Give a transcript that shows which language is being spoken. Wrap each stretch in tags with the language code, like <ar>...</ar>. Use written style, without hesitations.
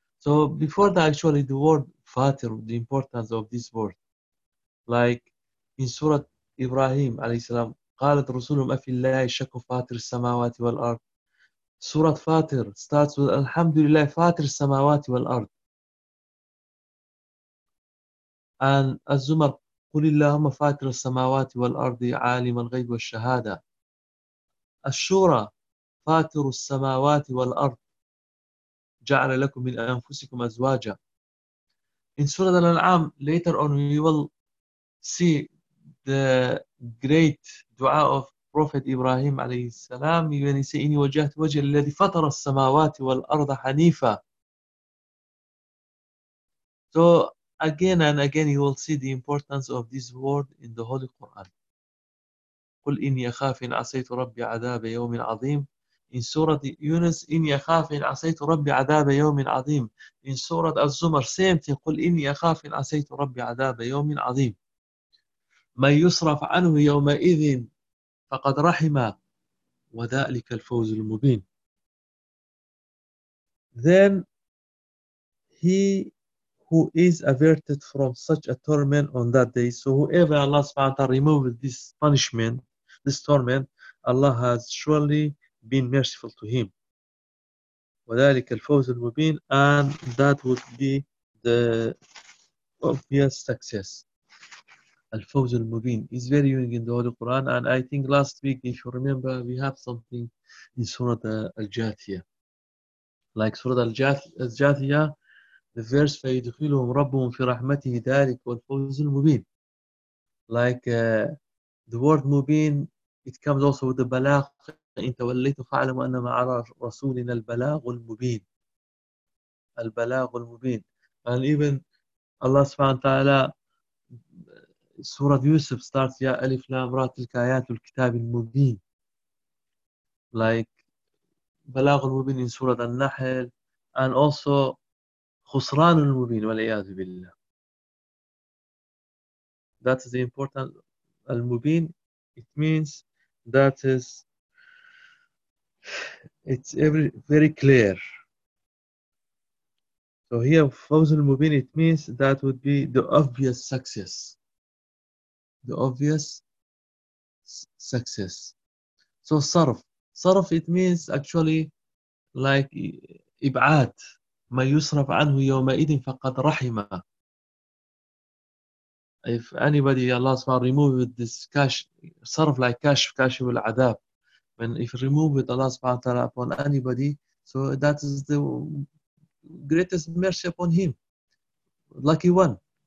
<en>So before that, actually the word Fatir, the importance of this word, like in Surah Ibrahim alayhi salam,</en> <ar>قالت رسولهم أفي الله شك فاتر السماوات والأرض.</ar> <en>Surah Fatir starts with Alhamdulillah Fatir السماوات والأرض. And Az-Zumar,</en> <ar>قل اللهم فاتر السماوات والأرض عالم الغيب والشهادة. الشورى فاتر السماوات والأرض جعل لكم من أنفسكم أزواجا.</ar> <en>In Surah Al-An'am, later on we will see the great dua of Prophet Ibrahim عليه السلام, when he said,</en> <ar>إني وجهت وجه الذي فطر السماوات والأرض حنيفا.</ar> <en>So again and again you will see the importance of this word in the Holy Quran.</en> <ar>قل إني أخاف إن عصيت ربي عذاب يوم عظيم.</ar> <en>In Surah Yunus,</en> <ar>إني أخاف إن عصيت ربي عذاب يوم عظيم.</ar> <en>In Surah Az-Zumar, same thing.</en> <ar>قل إني أخاف إن عصيت ربي عذاب يوم عظيم. من يصرف عنه يومئذ فقد رحم وذلك الفوز المبين.</ar> <en>Then he who is averted from such a torment on that day. So whoever Allah subhanahu wa ta'ala removed this punishment, this torment, Allah has surely been merciful to him.</en> <ar>وذلك الفوز المبين.</ar> <en>And that would be the obvious success.</en> <ar>الفوز المبين</ar> <en>is very unique in the Holy Quran. And I think last week, if you remember, we have something in Surah Al-Jathiyah. Like Surah Al-Jathiyah, the verse</en> <ar>فَيَدْخِلُهُمْ رَبُّهُمْ فِي رَحْمَتِهِ ذَلِكْ وَالْفَوْزُ الْمُبِينَ.</ar> <en>Like the word مُبِين, it comes also with the بَلَاغ.</en> <ar>فَإِنْ تَوَلَّيْتُ فَعْلَمُ أَنَّمَا عَلَى رَسُولِنَا الْبَلَاغُ الْمُبِينَ. الْبَلَاغُ الْمُبِينَ.</ar> <en>And even Allah subhanahu wa ta'ala, Surah Yusuf starts,</en> <ar>يَا أَلِفْ لَا مْرَا تِلْكَ آيَاتُ الْكِتَابِ الْمُبِينَ.</ar> <en>Like بَلَاغُ الْمُبِينَ in Surah An-Nahl. And also</en> <ar>خسران المبين والعياذ بالله.</ar> <en>That is the important المبين. It means that is, it's every very clear. So here فوز المبين, it means that would be the obvious success. The obvious success. So صرف. صرف it means actually like إبعاد.</en> <ar>ما يصرف عنه يومئذ فقد رحمة.</ar> <en>If anybody Allah subhanahu wa ta'ala removed this cash, صرف like cash, cash will عذاب. When if removed Allah subhanahu wa ta'ala upon anybody, so that is the greatest mercy upon him. Lucky one.</en>